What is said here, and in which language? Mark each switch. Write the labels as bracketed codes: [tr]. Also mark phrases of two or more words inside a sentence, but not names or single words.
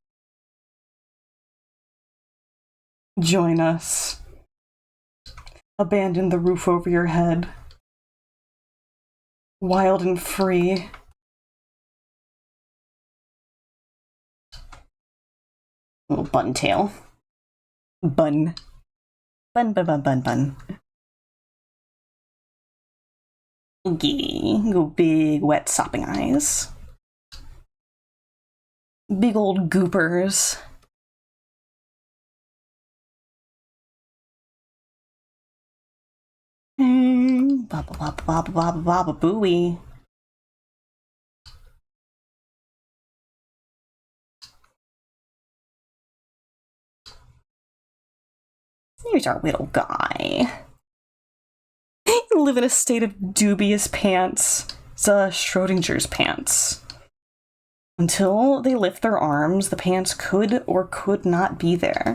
[en] Join us. Abandon the roof over your head. Wild and free. Little bun tail. Bun. Bun, bun, bun, bun, bun. Okay, go big, wet, sopping eyes. Big old goopers. Baba baba baba baba baba booey. Here's our little guy. You live in a state of dubious pants. It's Schrodinger's pants. Until they lift their arms, the pants could or could not be there.